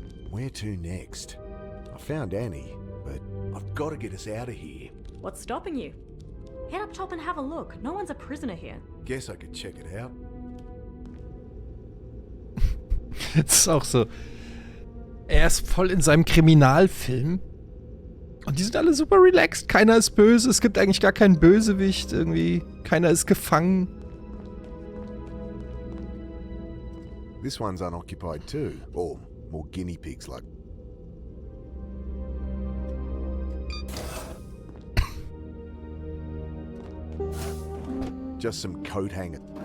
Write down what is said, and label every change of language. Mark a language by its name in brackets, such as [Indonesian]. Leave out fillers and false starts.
[English] Where to next? I found Annie, but I've got to get us out of here. What's stopping you? Head up top and have a look. No one's a prisoner here. Guess I could check it out. [German] Das ist auch so. Er ist voll in seinem Kriminalfilm. Und die sind alle super relaxed. Keiner ist böse. Es gibt eigentlich gar keinen Bösewicht irgendwie. Keiner ist gefangen. [English] This one's unoccupied too. Or more guinea pigs like. Just some coat hanger.